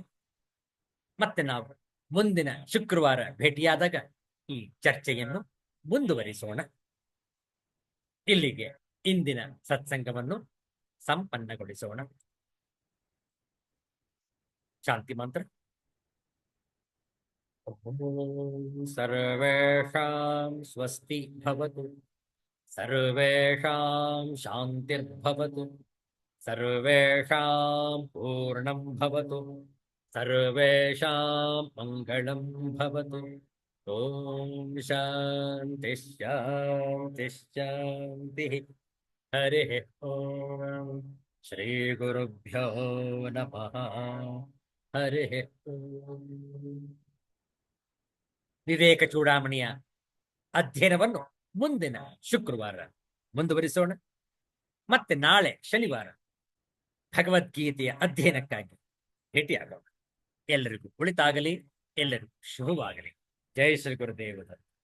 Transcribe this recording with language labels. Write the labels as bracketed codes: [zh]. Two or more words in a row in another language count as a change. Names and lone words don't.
[kn] ಮತ್ತೆ ನಾವು ಮುಂದಿನ ಶುಕ್ರವಾರ ಭೇಟಿಯಾದಾಗ ಈ ಚರ್ಚೆಯನ್ನು ಮುಂದುವರಿಸೋಣ. ಇಲ್ಲಿಗೆ ಇಂದಿನ ಸತ್ಸಂಗವನ್ನು ಸಂಪನ್ನಗೊಳಿಸೋಣ. ಶಾಂತಿ ಮಂತ್ರ. [sa] ಸರ್ವೇಷಾಂ ಸ್ವಸ್ತಿ ಭವತು, ಸರ್ವೇಷಾಂ ಶಾಂತಿರ್ಭವತು, ಸರ್ವೇಷಾಂ ಪೂರ್ಣಂ ಭವತು, ಸರ್ವೇಷಾಂ ಮಂಗಳಂ ಭವತು. ಓಂ ಶಾಂತಿ ಶಾಂತಿ ಶಾಂತಿ. ಹರಿ ಓಂ. ಶ್ರೀ ಗುರುಭ್ಯೋ ನಮಃ. ಹರಿ ಓಂ. [kn] ವಿವೇಕ ಚೂಡಾಮಣಿಯ ಅಧ್ಯಯನವನ್ನು ಮುಂದಿನ ಶುಕ್ರವಾರ ಮುಂದುವರಿಸೋಣ. ಮತ್ತೆ ನಾಳೆ ಶನಿವಾರ ಭಗವದ್ಗೀತೆಯ ಅಧ್ಯಯನಕ್ಕಾಗಿ ಭೇಟಿಯಾಗೋಣ. ಎಲ್ಲರಿಗೂ ಒಳಿತಾಗಲಿ, ಎಲ್ಲರಿಗೂ ಶುಭವಾಗಲಿ. ಜೈ ಶ್ರೀ ಗುರುದೇವ.